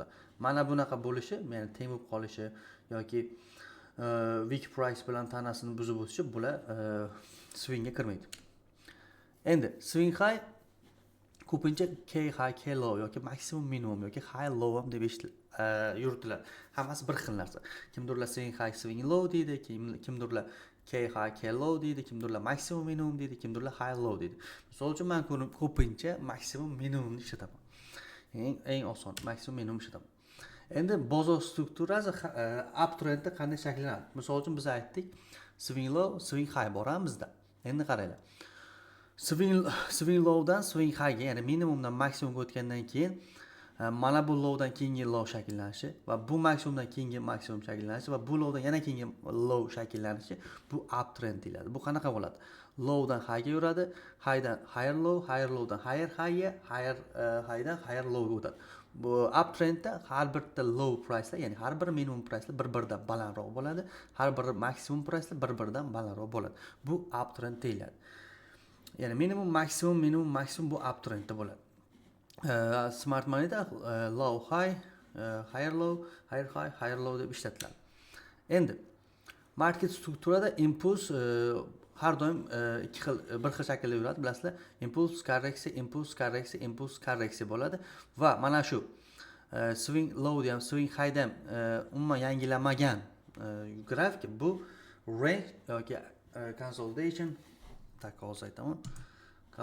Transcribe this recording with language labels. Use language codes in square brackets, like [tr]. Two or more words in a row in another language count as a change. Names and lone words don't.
[uz] Mana bunaqa bo'lishi, ya'ni teng bo'lib qolishi yoki [en] weak price [uz] bilan tanasini buzib o'tishi bular swingga kirmaydi. Endi [en] swing high [uz] ko'pincha [en] K high, K low [uz] yoki maksimum minimum yoki [en] high low [uz] ham deb yuritiladi. Hammasi bir xil narsa. Kimdirlar [en] swing high, swing low [uz] deydi, kimdirlar [en] K high, K low [uz] deydi, kimdirlar maksimum minimum deydi, kimdirlar [en] high low [uz] deydi. Misol uchun men ko'pincha maksimum minimumni ishlataman. Eng oson maksimum minimum ishlataman. Endi bozor strukturasi uptrendda qanday shakllanadi? Misol uchun biz aytdik, [en] swing low, swing high bor bizda. [uz] Endi qaranglar. [en] Swing lowdan swing highga, [uz] ya'ni minimumdan maksimumga o'tgandan keyin mana bu lowdan keyingi low shakllanishi va bu maksimumdan keyingi maksimum shakllanishi va bu lowdan yana keyingi low shakllanishi bu uptrend deyiladi. Bu qanaqa bo'ladi? [en] Lowdan highga [uz] yuradi, [en] highdan higher low, higher lowdan higher highga, higher highdan higher lowga [uz] o'tadi. Bu uptrendda har bitta [en] low pricelar, [uz] ya'ni har bir minimum pricelar bir-biridan balandroq bo'ladi, har bir maksimum pricelar bir-biridan balandroq bo'ladi. Bu uptrend deyiladi. Ya'ni minimum maksimum bu uptrendda bo'ladi. [en] Smart moneyda low high, higher low, higher high, higher low deb ishlatiladi. [uz] Endi market strukturada impuls har doim bir xil shaklda yuradi, bilasizlar. Impuls korreksiya bo'ladi va mana shu swing low ham, swing high ham umuman yangilamagan grafik bu range yoki consolidation, tak hozir aytaman.